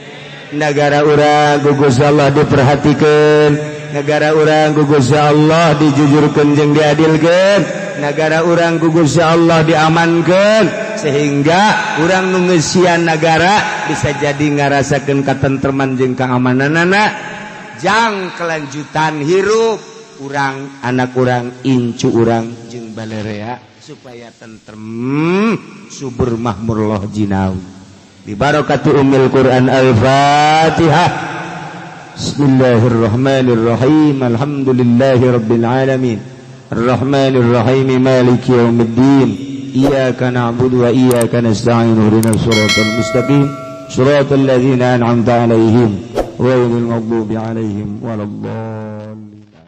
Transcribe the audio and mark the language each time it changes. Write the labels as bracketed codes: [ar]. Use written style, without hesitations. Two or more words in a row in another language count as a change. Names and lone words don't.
[su] Negara urang ku Gusti Allah diperhatikeun, negara urang ku Gusti Allah dijujurkeun jeung diadilkeun, negara urang ku Gusti Allah diamankeun sehingga urang nu ngeusian negara bisa jadi ngarasakeun katentreman jeung kaamananana jang kelanjutan hirup urang anak urang incu urang jeung balerea supaya tentrem subur makmur [jv] loh jinawi. [ar] ب بركة أم القرآن الفاتحة. بسم الله الرحمن الرحيم. الحمد لله رب العالمين. الرحمن الرحيم مالك يوم الدين. إياك نعبد وإياك نستعين. اهدنا الصراط المستقيم. صراط الذين أنعمت عليهم غير المغضوب عليهم ولا الضالين.